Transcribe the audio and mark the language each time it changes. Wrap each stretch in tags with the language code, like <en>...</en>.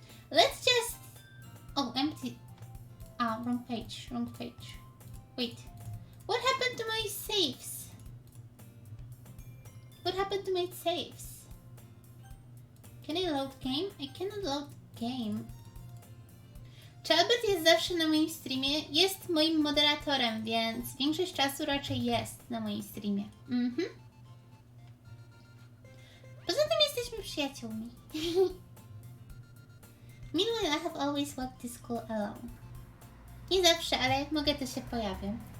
<en>Let's just... Oh, empty. Wrong page. Wrong page. Wait. What happened to my saves? What happened to my saves? Can I load game? I cannot load game.</en> <pl>Czy Albert jest zawsze na moim streamie? Jest moim moderatorem, więc większość czasu raczej jest na moim streamie. Poza tym jesteśmy przyjaciółmi.</pl> <en>Meanwhile, I have always walked to school alone.</en> <pl>Nie zawsze, ale jak mogę, to się pojawiam.</pl>